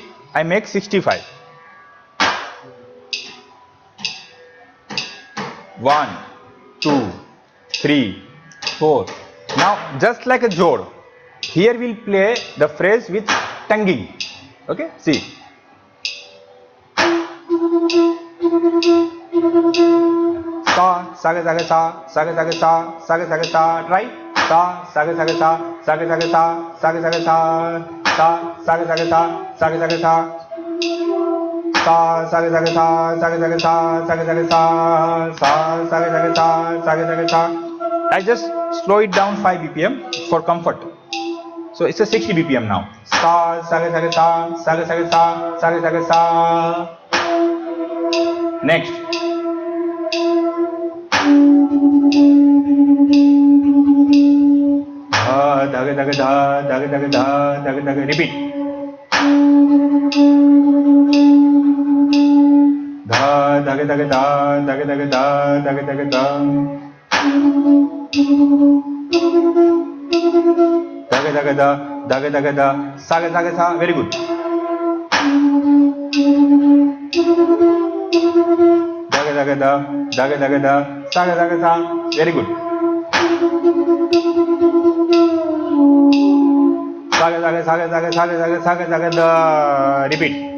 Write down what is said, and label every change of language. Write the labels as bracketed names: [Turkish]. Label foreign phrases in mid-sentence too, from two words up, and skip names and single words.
[English] I make 65. 1, 2, 3, 4. Now just like a Jord, here we'll play the phrase with tonguing. Okay, see. Sa, saga saga sa, saga saga sa, saga saga sa. Try. Sa, saga saga sa, saga saga sa, saga saga sa. Sa, saga saga sa, saga saga sa. sa sa ga sa sa ga sa sa ga sa sa sa ga sa sa ga sa. I just slow it down 5 bpm for comfort. So it's a 60 bpm now. Sa sa ga sa sa ga sa sa ga sa. Next. Da ga repeat. Da ga sa very good. Da sa very good. Saga repeat.